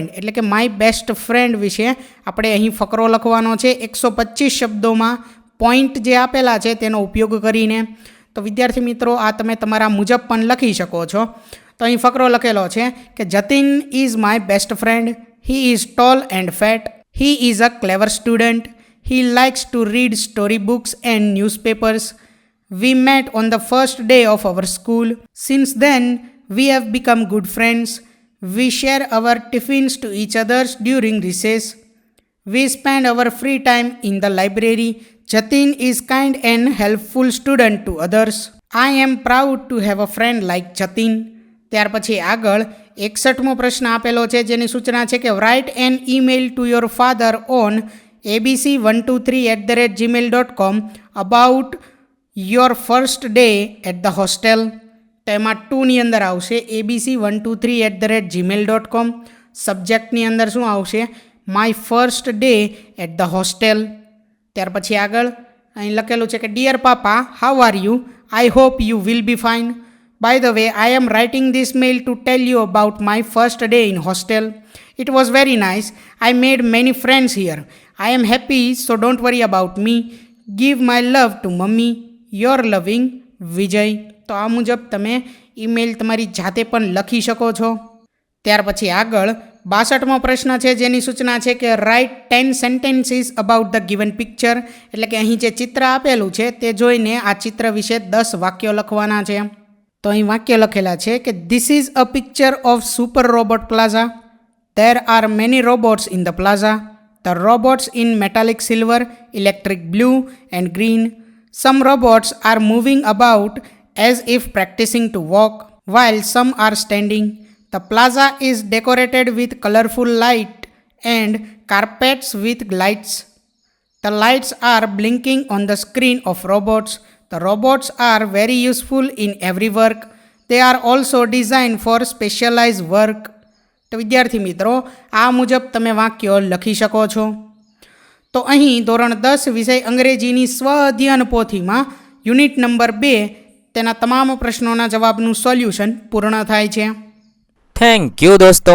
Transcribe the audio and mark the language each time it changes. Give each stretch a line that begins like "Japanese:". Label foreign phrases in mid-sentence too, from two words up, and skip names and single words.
Gujarati: એટલે કે
English: My best friend
Gujarati: વિશે આપણે અહીં ફકરો લખવાનો છે 125 શબ્દોમાં પોઈન્ટ જે આપેલા છે તેનો ઉપયોગ કરીને. તો વિદ્યાર્થી મિત્રો, આ તમે તમારા મુજબ પણ લખી શકો છો. તો અહીં ફકરો લખેલો છે કે
English: Jatin is my best friend. He is tall and fat. He is a clever student. He likes to read story books and newspapers. We met on the first day of our school. Since then, we have become good friends. We share our tiffins to each other during recess. We spend our free time in the library. Jatin is kind and helpful student to others. I am proud to have a friend like Jatin.
Gujarati: ત્યાર પછી આગળ 61મો પ્રશ્ન આપેલો છે જેની સૂચના છે કે
English: Write an email to your father on abc123@gmail.com about your first day at the hostel.
Gujarati: તો એમાં 2ની અંદર આવશે abc123@gmail.com. સબ્જેક્ટની અંદર શું આવશે,
English: My first day at the hostel.
Gujarati: ત્યાર પછી આગળ અહીં લખેલું છે કે
English: Dear Papa, how are you? I hope you will be fine. By the way, I am writing this mail to tell you about my first day in hostel. It was very nice. I made many friends here. I am happy, so don't worry about me. Give my love to mummy. Your loving વિજય.
Gujarati: તો આ મુજબ તમે ઈમેલ તમારી જાતે પણ લખી શકો છો. ત્યાર પછી આગળ 62મો પ્રશ્ન છે જેની સૂચના છે કે
English: Write 10 sentences about the given picture,
Gujarati: એટલે કે અહીં જે ચિત્ર આપેલું છે તે જોઈને આ ચિત્ર વિશે 10 વાક્યો લખવાના છે. તો અહીં વાક્ય લખેલા છે કે
English: This is a picture of Super Robot Plaza. There are many robots in the plaza. The robots in metallic silver, electric blue and green. Some robots are moving about as if practising to walk, while some are standing. The plaza is decorated with colorful light and carpets with lights. The lights are blinking on the screen of robots. The robots are very useful in every work. They are also designed for specialized work.
Gujarati: તો વિદ્યાર્થી મિત્રો, આ મુજબ તમે વાક્યો લખી શકો છો. તો અહીં ધોરણ 10 વિષય અંગ્રેજીની સ્વ અધ્યયન પોથીમાં
English: unit number
Gujarati: 2 તેના તમામ પ્રશ્નોના જવાબનું સોલ્યુશન પૂર્ણ થાય છે.
English: Thank you દોસ્તો.